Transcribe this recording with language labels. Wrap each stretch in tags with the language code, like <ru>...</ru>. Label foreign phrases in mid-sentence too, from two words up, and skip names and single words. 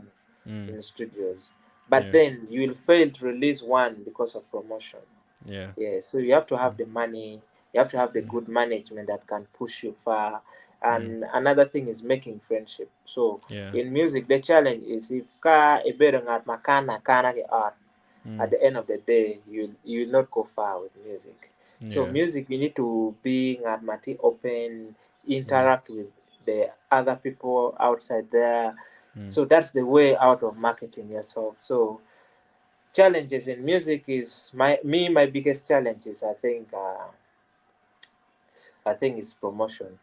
<en>Mm. in studios, but Yeah. then you will fail to release one because of promotion. Yeah. Yeah, so you have to have Mm. the money, you have to have the Mm. good management that can push you far. Mm. And another thing is making friendship. So Yeah. in music, the challenge is if</en> <ach>ka ibere ngat makana kana ke art,</ach> <en>at Mm. the end of the day, you will not go far with music. So Yeah. music, you need to be</en> <ach>ngat mati</ach> <en>open, Mm. interact with the other people outside there. Mm. So that's the way out of marketing yourself. So challenges in music is my biggest challenge is I think it's promotion.</en>